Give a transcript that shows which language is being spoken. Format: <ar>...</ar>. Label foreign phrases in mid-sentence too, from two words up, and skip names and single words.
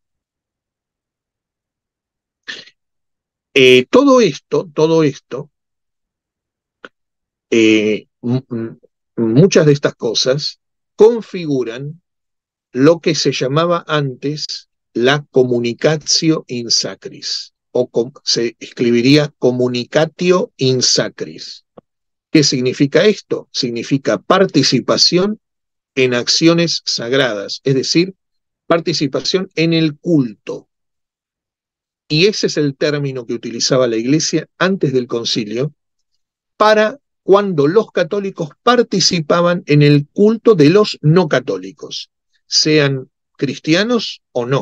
<es>Todo esto, muchas de estas cosas configuran lo que se llamaba antes la</es> <la>communicatio in sacris,</la> <es>o se escribiría</es> <la>communicatio in sacris.</la> <es>¿Qué significa esto? Significa participación en acciones sagradas, es decir, participación en el culto. Y ese es el término que utilizaba la Iglesia antes del concilio para cuando los católicos participaban en el culto de los no católicos, sean cristianos o no.</es>